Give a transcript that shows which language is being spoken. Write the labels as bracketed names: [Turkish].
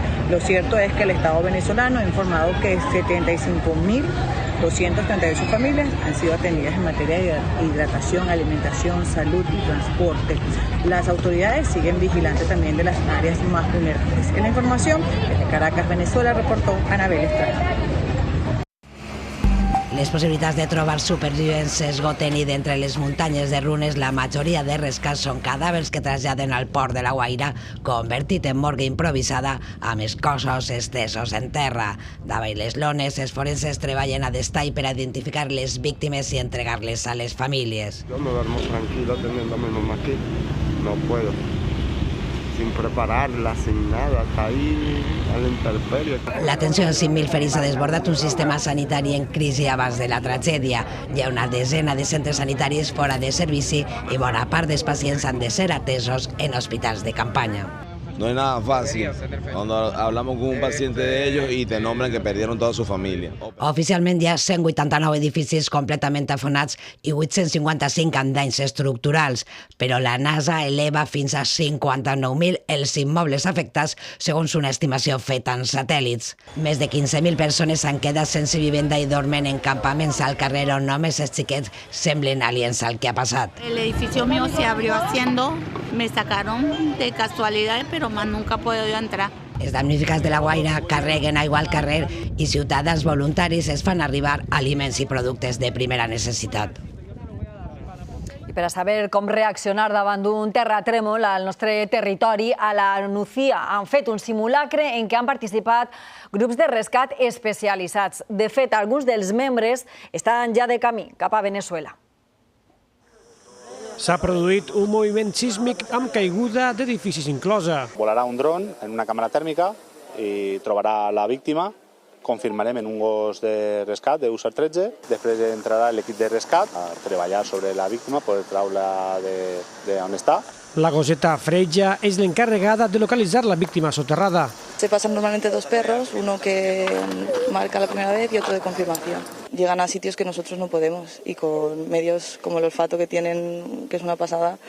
[Spanish] Lo cierto es que el Estado venezolano ha informado que 75.238 familias han sido atendidas en materia de hidratación, alimentación, salud y transporte. Las autoridades siguen vigilantes también de las áreas más vulnerables. En la información, desde Caracas, Venezuela, reportó Anabel Estrada. [Catalan] Les possibilitats de trobar supervivents s'esgoten i d'entre les muntanyes de runes la majoria de rescats són cadàvers que traslladen al port de La Guaira, convertit en morgue improvisada amb els cossos estesos en terra. Davall les lones, els forenses treballen a destall per a identificar les víctimes i entregar-les a les famílies. [Spanish] Yo me duermo tranquilo teniendo a mi mamá aquí, no puedo. Sin prepararla, sin nada, hasta ahí a la intemperie. [Catalan] L'atenció als 5.000 ferits ha desbordat un sistema sanitari en crisi abans de la tragèdia. Hi ha una desena de centres sanitaris fora de servici i bona part dels pacients han de ser atesos en hospitals de campanya. [Spanish] No es nada fácil cuando hablamos con un paciente de ellos y te nombran que perdieron toda su familia. [Catalan] Oficialment hi ha 189 edificis completament afonats i 855 amb danys estructurals, però la NASA eleva fins a 59.000 els immobles afectats segons una estimació feta en satèl·lits. Més de 15.000 persones han quedat sense vivenda i dormen en campaments al carrer on només els xiquets semblen aliens al que ha passat. [Spanish] El edificio mío se abrió haciendo, me sacaron de casualidad, pero más nunca he podido entrar. [Catalan] Els damnificats de la Guaira carreguen aigua al carrer i ciutadans voluntaris es fan arribar aliments i productes de primera necessitat. I per a saber com reaccionar davant d'un terratrèmol al nostre territori, a la Nucía han fet un simulacre en què han participat grups de rescat especialitzats. De fet, alguns dels membres estan ja de camí cap a Venezuela. S'ha produït un moviment sísmic amb caiguda d'edificis inclosa. Volarà un dron en una càmera tèrmica i trobarà la víctima. Confirmarem en un gos de rescat de USAR 13. Després entrarà l'equip de rescat a treballar sobre la víctima, poder treure-la d'on està. [Spanish] La goseta Freya es la encargada de localizar la víctima soterrada. Se pasan normalmente dos perros, uno que marca la primera vez y otro de confirmación. Llegan a sitios que nosotros no podemos y con medios como el olfato que tienen, que es una pasada.